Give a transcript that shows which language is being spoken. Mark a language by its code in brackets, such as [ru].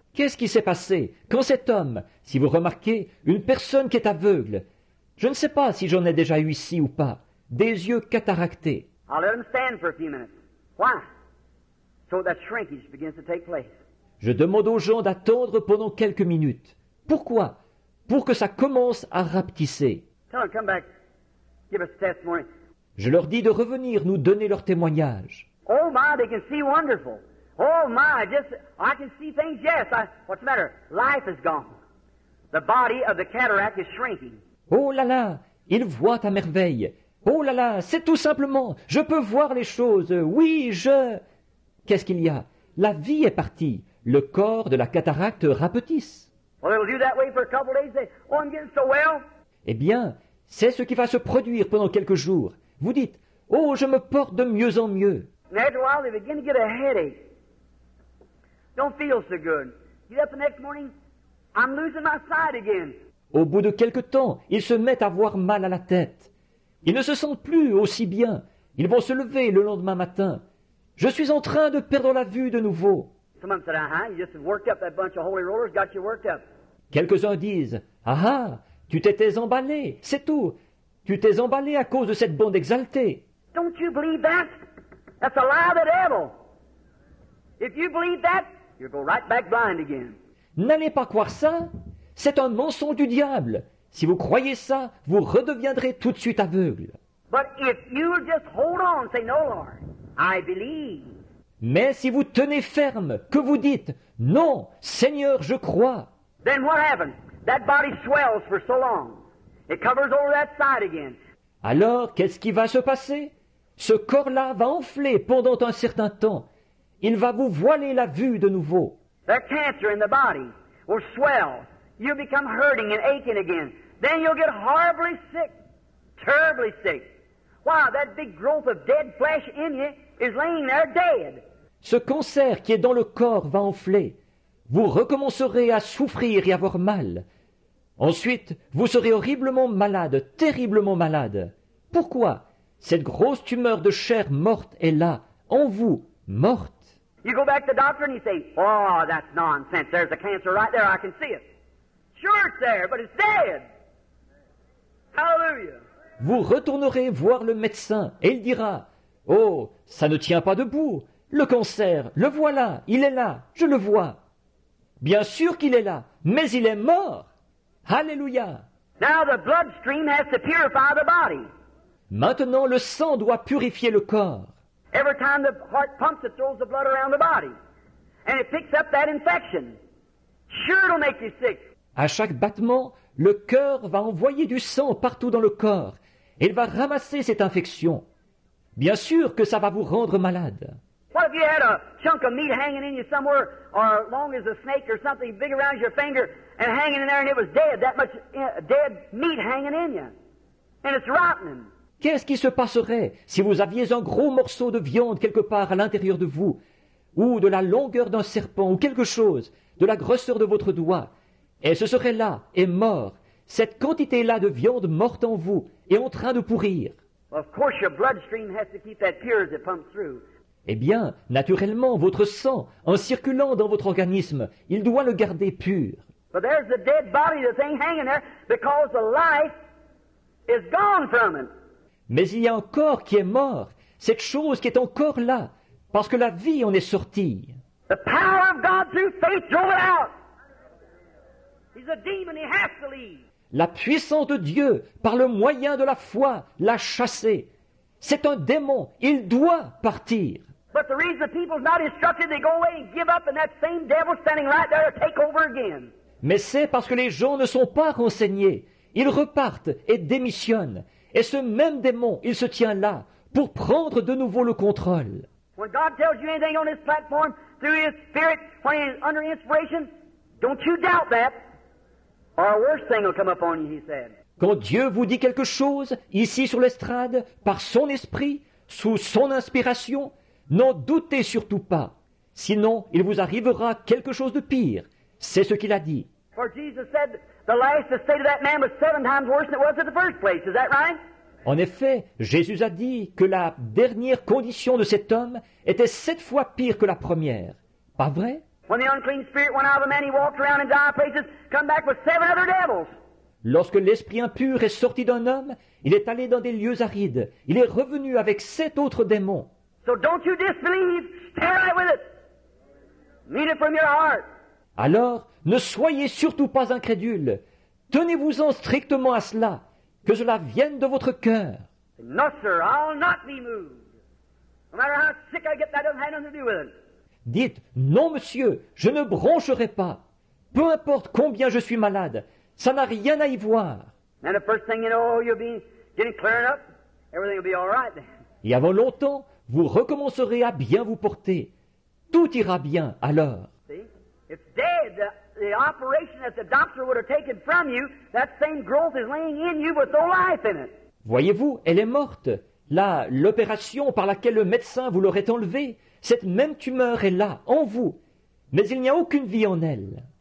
[fr] Qu'est-ce qui s'est passé quand cet homme, si vous remarquez, une personne qui est aveugle, je ne sais pas si j'en ai déjà eu ici ou pas, des yeux cataractés. [en] I'll let him stand for a few minutes. Why? So that shrinkage begins to take place. [fr] Je demande aux gens d'attendre pendant quelques minutes. Pourquoi? Pour que ça commence à rapetisser. [en] Tell them, come back, give us a testimony. [fr] Je leur dis de revenir nous donner leur témoignage. [en] Oh my, they can see wonderful. Oh my, I can see things, yes. What's the matter? Life is gone. The body of the cataract is shrinking. [fr] Oh là là, ils voient à merveille. Oh là là, c'est tout simplement, je peux voir les choses. Oui, Qu'est-ce qu'il y a? La vie est partie. Le corps de la cataracte rapetisse. [en] Well, it'll do that way for a couple of days. Say, oh, I'm getting so well. [fr] Eh bien, c'est ce qui va se produire pendant quelques jours. Vous dites, oh, je me porte de mieux en mieux. [en] And after a while, they begin to get a headache. Don't feel so good. Get up the next morning, I'm losing my sight again. [fr] Au bout de quelque temps, ils se mettent à avoir mal à la tête. Ils ne se sentent plus aussi bien. Ils vont se lever le lendemain matin. Je suis en train de perdre la vue de nouveau. [en] Someone said, you just worked up. That bunch of holy rollers got you worked up. [fr] Quelques-uns disent, tu t'étais emballé, c'est tout. Tu t'es emballé à cause de cette bande exaltée. [en] Don't you believe that? That's a lie of the devil. If you believe that, you'll go right back blind again. [fr] N'allez pas croire ça. C'est un mensonge du diable. Si vous croyez ça, vous redeviendrez tout de suite aveugle. [en] But if you'll just hold on and say, no, Lord, I believe. [fr] Mais si vous tenez ferme, que vous dites, non, Seigneur, je crois. [en] Then what happens? That body swells for so long. It covers over that side again. [fr] Alors, qu'est-ce qui va se passer? Ce corps-là va enfler pendant un certain temps. Il va vous voiler la vue de nouveau. [en] That cancer in the body will swell. You'll become hurting and aching again. Then you'll get horribly sick, terribly sick. Wow, that big growth of dead flesh in you is laying there dead. [fr] Ce cancer qui est dans le corps va enfler. Vous recommencerez à souffrir et avoir mal. Ensuite, vous serez horriblement malade, terriblement malade. Pourquoi? Cette grosse tumeur de chair morte est là, en vous, morte. [en] You go back to the doctor and you say, oh, that's nonsense. There's a cancer right there. I can see it. Sure it's there, but it's dead. Hallelujah. [fr] Vous retournerez voir le médecin et il dira, oh, ça ne tient pas debout. Le cancer, le voilà, il est là, je le vois. Bien sûr qu'il est là, mais il est mort. Alléluia. [en] Now the bloodstream has to purify the body. [fr] Maintenant, le sang doit purifier le corps. [en] Every time the heart pumps, it throws the blood around the body. And it picks up that infection. Sure it'll make you sick. [fr] À chaque battement, le cœur va envoyer du sang partout dans le corps. et il va ramasser cette infection. Bien sûr que ça va vous rendre malade. [en] What if you had a chunk of meat hanging in you somewhere, or long as a snake or something big around your finger, and hanging in there, and it was dead, that much dead meat hanging in you, and it's rotting. [fr] Qu'est-ce qui se passerait si vous aviez un gros morceau de viande quelque part à l'intérieur de vous, ou de la longueur d'un serpent, ou quelque chose, de la grosseur de votre doigt, et ce serait là, et mort, cette quantité-là de viande morte en vous, et en train de pourrir? [en] Well, of course your bloodstream has to keep that pure as it pumps through. [fr] Eh bien, naturellement, votre sang, en circulant dans votre organisme, il doit le garder pur. [en] But there's the dead body, the thing hanging there, because the life is gone from it. [fr] Mais il y a un corps qui est mort, cette chose qui est encore là, parce que la vie en est sortie. [en] The power of God through faith drove it out. He's a demon, he has to leave. [fr] La puissance de Dieu, par le moyen de la foi, l'a chassé. C'est un démon, il doit partir. [en] But the reason the people's not instructed, they go away and give up, and that same devil standing right there to take over again. [fr] Mais c'est parce que les gens ne sont pas renseignés. Ils repartent et démissionnent. Et ce même démon, il se tient là pour prendre de nouveau le contrôle. [en] When God tells you anything on this platform through His Spirit, when He's under inspiration, don't you doubt that, or a worse thing will come upon you, He said. [fr] Quand Dieu vous dit quelque chose, ici sur l'estrade, par son esprit, sous son inspiration, n'en doutez surtout pas. Sinon, il vous arrivera quelque chose de pire. C'est ce qu'il a dit. [en] For Jesus said the last state of that man was 7 times worse than it was in the first place. Is that right? [fr] En effet, Jésus a dit que la dernière condition de cet homme était 7 fois pire que la première. Pas vrai? [en] When the unclean spirit went out of the man, he walked around in dire places, come back with 7 other devils. [fr] Lorsque l'esprit impur est sorti d'un homme, il est allé dans des lieux arides. Il est revenu avec 7 autres démons. [en] So don't you disbelieve. Stay right with it. Mean it from your heart. [fr] Alors, ne soyez surtout pas incrédules. Tenez-vous-en strictement à cela, que cela vienne de votre cœur. [en] No, sir, I'll not be moved. No matter how sick I get, that doesn't have nothing to do with it. [fr] Dites, non monsieur, je ne broncherai pas. Peu importe combien je suis malade, ça n'a rien à y voir. [en] And the first thing you know, you'll be getting cleared up. Everything will be all right then. [fr] Et avant longtemps, vous recommencerez à bien vous porter. Tout ira bien alors. [en] See? It's dead. The operation that the doctor would have taken from you, that same growth is laying in you with no life in it. [fr] Voyez-vous, elle est morte. Là, l'opération par laquelle le médecin vous l'aurait enlevée, cette même tumeur est là, en vous. Mais il n'y a aucune vie en elle.